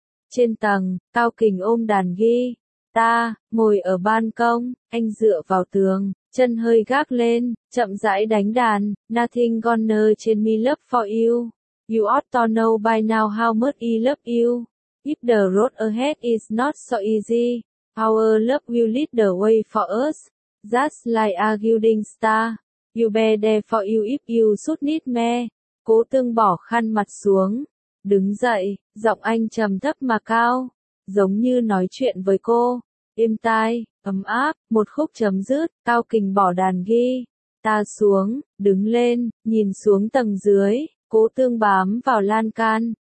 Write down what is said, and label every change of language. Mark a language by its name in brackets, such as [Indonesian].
[Vietnamese] Trên tầng, Cao Kình ôm đàn ghi, ta, ngồi ở ban công, anh dựa vào tường, chân hơi gác lên, chậm rãi đánh đàn, [English] nothing gonna change me love for you, you ought to know by now how much I love you. If the road ahead is not so easy, our love will lead the way for us. Just like a guiding star, you'll be there for you if you should need me. [Vietnamese] Cố Tương bỏ khăn mặt xuống, đứng dậy, giọng anh trầm thấp mà cao, giống như nói chuyện với cô. Êm tai, ấm áp, một khúc chấm dứt, Cao Kình bỏ đàn ghi. Ta xuống, đứng lên, nhìn xuống tầng dưới, Cố Tương bám vào lan can.